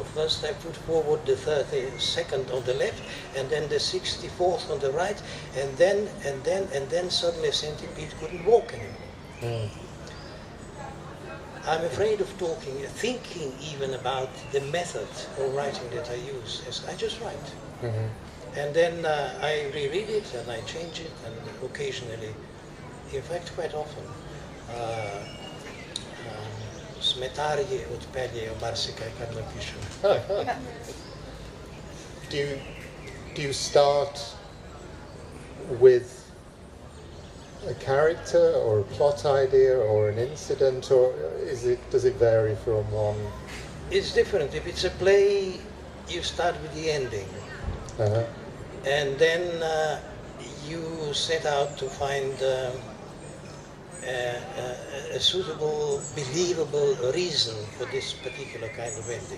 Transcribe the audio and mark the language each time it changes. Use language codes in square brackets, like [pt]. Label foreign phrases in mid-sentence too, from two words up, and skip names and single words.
[en] First I put forward the 32nd on the left, and then the 64th on the right, and then suddenly a centipede couldn't walk anymore. I'm afraid of thinking even about the method of writing that I use. I just write. And then I reread it and I change it, and occasionally, in fact quite often, [sl] smetarji odpeljejo marsikaj, kar napišem. [en] Do you start with a character or a plot idea or an incident, or does it vary from one? It's different. If it's a play, you start with the ending. And then you set out to find a suitable, believable reason for this particular kind of ending.